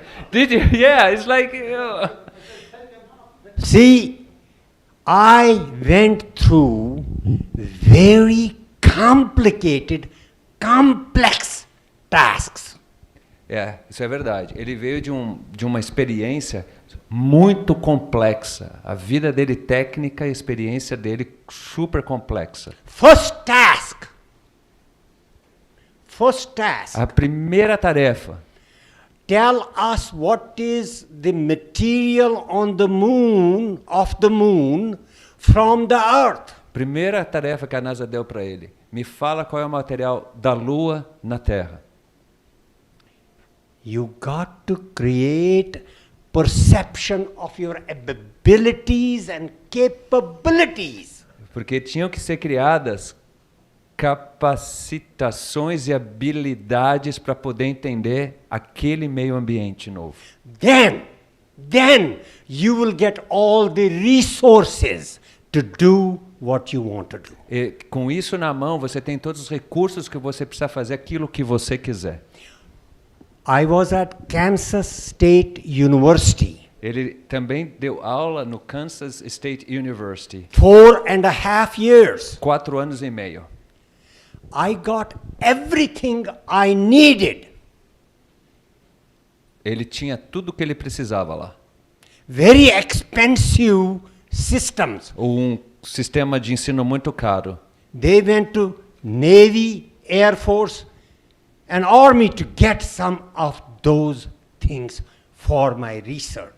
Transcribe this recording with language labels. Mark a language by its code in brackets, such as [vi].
[en] Did you? Yeah, it's like... See, I went through very complicated, complex tasks. [pt] É, isso é verdade. Ele veio de uma experiência muito complexa. A vida dele técnica, a experiência dele super complexa. [en] First task. [pt] A primeira tarefa. [en] Tell us what is the material on the moon, of the moon, from the earth. [pt] Primeira tarefa que a NASA deu para ele. Me fala qual é o material da Lua na Terra. [en] You got to create perception of your abilities and capabilities. [pt] Porque tinham que ser criadas capacitações e habilidades para poder entender aquele meio ambiente novo. [en] Then you will get all the resources to do what you want to do. [pt] E com isso na mão, você tem todos os recursos que você precisa fazer aquilo que você quiser. [en] I was at Kansas State University. [pt] Ele também deu aula no Kansas State University. [en] 4.5 years. [pt] 4 anos e meio. [en] I got everything I needed. [pt] Ele tinha tudo o que ele precisava lá. [en] Very expensive systems. [pt] Um sistema de ensino muito caro. [en] They went to Navy, Air Force, and Army to get some of those things for my research.